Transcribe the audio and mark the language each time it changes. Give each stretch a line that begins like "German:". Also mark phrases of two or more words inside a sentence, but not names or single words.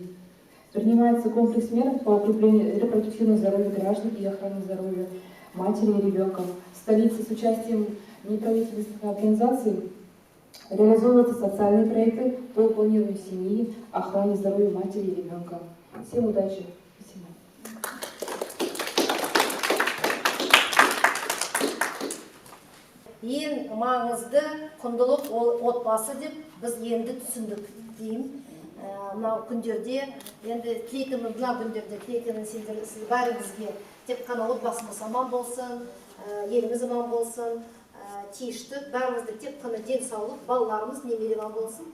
Russian: Принимается комплекс мер по укреплению репродуктивного здоровья граждан и охраны здоровья матери и ребенка. В столице с участием неправительственных организаций реализуются социальные проекты по планированию семьи, охране здоровья матери и ребенка. Всем удачи! Спасибо.
Kazakh: Ең маңызды құндылық отбасы деп біз енді түсіндік деймін. Мынау күндерде, енді тілейтінім мына күндерде тілейтінім сіз бәріңізге тек қана отбасымыз аман болсын, еліміз аман болсын, тиіштік, бәрімізді тек қана денсаулық, балаларымыз, немерелер болсын.